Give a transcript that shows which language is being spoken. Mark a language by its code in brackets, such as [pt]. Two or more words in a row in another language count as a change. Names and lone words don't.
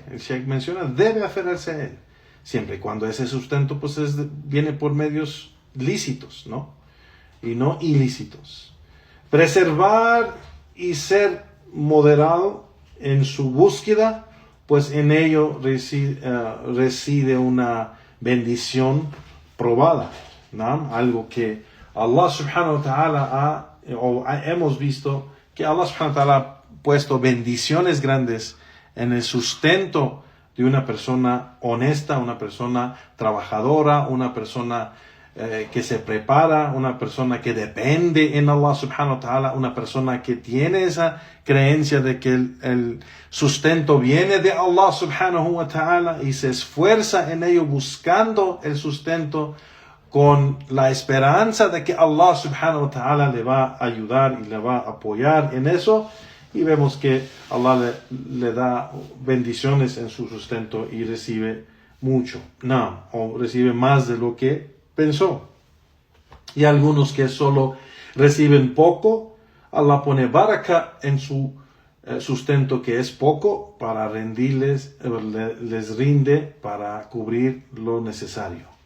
[es] El Sheikh menciona, debe aferrarse a él, siempre y cuando ese sustento pues viene por medios lícitos, ¿no? Y no ilícitos. Preservar y ser moderado en su búsqueda, pues en ello reside una bendición probada, ¿no? Algo que Allah [ar] سبحانه وتعالى [es] hemos visto que Allah [ar] سبحانه وتعالى [es] ha puesto bendiciones grandes en el sustento de una persona honesta, una persona trabajadora, una persona que se prepara, una persona que depende en Allah [ar] سبحانه وتعالى, [es] una persona que tiene esa creencia de que el sustento viene de Allah [ar] سبحانه وتعالى [es] y se esfuerza en ello buscando el sustento con la esperanza de que Allah [ar] سبحانه وتعالى [es] le va a ayudar y le va a apoyar en eso, y vemos que Allah le da bendiciones en su sustento y recibe mucho, o recibe más de lo que pensó. Y algunos que solo reciben poco, Allah pone baraka en su sustento, que es poco, para les rinde para cubrir lo necesario.